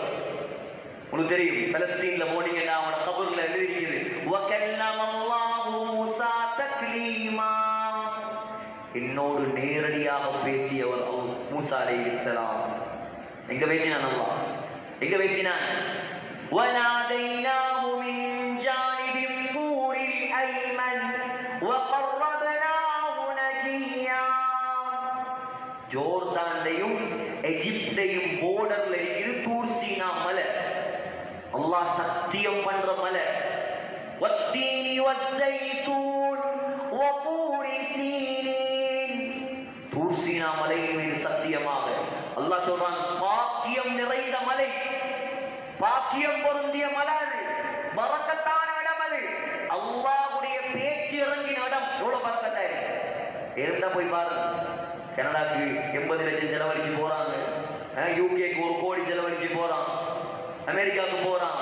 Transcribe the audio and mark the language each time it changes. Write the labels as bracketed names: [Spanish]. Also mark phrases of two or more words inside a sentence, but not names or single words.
[Tamil] உங்களுக்கு தெரியும், பலஸ்தீன்ல போனீங்கன்னா அவனோட கபர்ல எழுதிருக்குது, [Arabic] وكلم الله موسى تكليما. [Tamil] என்னோடு நேரடியாக பேசியவர் மூசா அலைஹிஸ்ஸலாம். எங்க பேசினான் அல்லாஹ்? எங்க பேசினான்? [Arabic] وَنَادَيْنَاهُ مِنْ جَانِبِ الطُّورِ الْأَيْمَنِ وَقَرَّبْنَاهُ نَجِيًّا. [Tamil] ஜோர்தானையும் எகிப்தையும் போர்டர்ல இருக்குது தூர் சீனா மலை. அல்லாஹ் சத்தியம் பண்ற மலை. [Arabic] وَالتِّينِ وَالزَّيْتُونِ وَطُورِ سِينِينَ. [Tamil] தூர் சீனா மலையின் மீது சத்தியமாக அல்லாஹ் சொல்றான், பாக்கியம் நிறைந்த மலை, பாக்கியம் பொருந்திய மலை, பரக்கத்தான இடம் அது. அல்லாஹ்வுடைய பேச்சு இறங்கின இடம். எவ்வளவு பரக்கத்தாய் இருந்தா போய் பாருங்க. கனடாக்கு 80 லட்சம் செலவழிச்சு போறாங்க, யூகேக்கு 1 கோடி செலவழிச்சு போறான், அமெரிக்காவுக்கு போறான்.